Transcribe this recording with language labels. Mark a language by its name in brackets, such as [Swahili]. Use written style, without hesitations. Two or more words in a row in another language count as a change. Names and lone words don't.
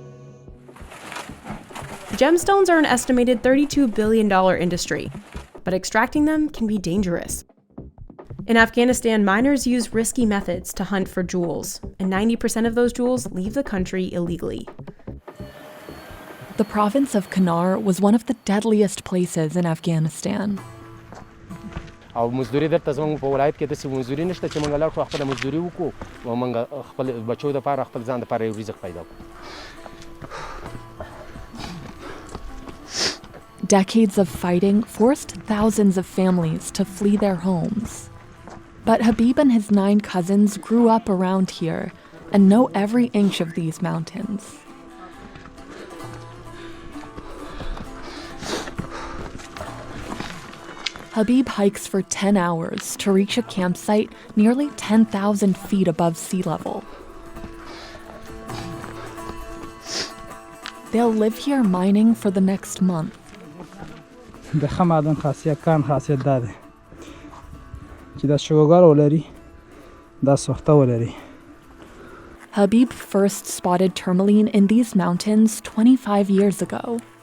[English] Gemstones are an estimated $32 billion industry, but extracting them can be dangerous. In Afghanistan, miners use risky methods to hunt for jewels, and 90% of those jewels leave the country illegally. The province of Kunar was one of the deadliest places in Afghanistan. [Pashto] او مزدوري درته زموږ په ولایت کې داسې مزدوري نشته چې موږ لاړ شو خپله مزدوري وکړو او موږ خپل بچو دپاره خپل ځان دپاره یو رزق پیدا کړو. [English] Decades of fighting forced thousands of families to flee their homes. But Habib and his 9 cousins grew up around here and know every inch of these mountains. Habib hikes for 10 hours to reach a campsite nearly 10,000 feet above sea level. They'll live here mining for the next month. [Pashto] د ښه معدن خاصیت کان خاصیت دا دی چې دا شګوګر ولري دا سوخته ولري. [English] Habib first spotted tourmaline in these mountains 25 years ago.